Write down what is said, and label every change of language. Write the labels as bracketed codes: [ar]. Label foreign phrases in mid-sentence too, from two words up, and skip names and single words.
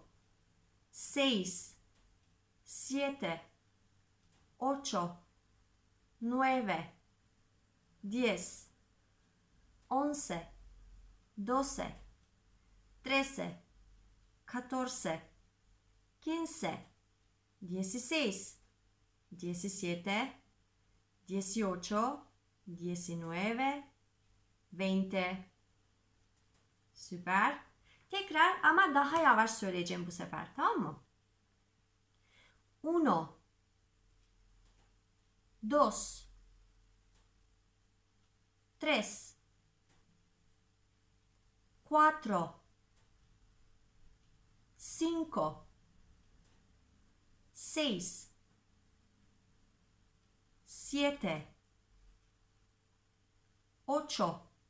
[es] seis, siete, ocho, nueve, 10, 11, 12, 13, 14, 15, 16, 17, 18, 19, 20. [tr] Süper. Tekrar ama daha yavaş söyleyeceğim bu sefer. Tamam mı? [es] Uno, dos, tres, cuatro, cinco, seis, siete, ocho,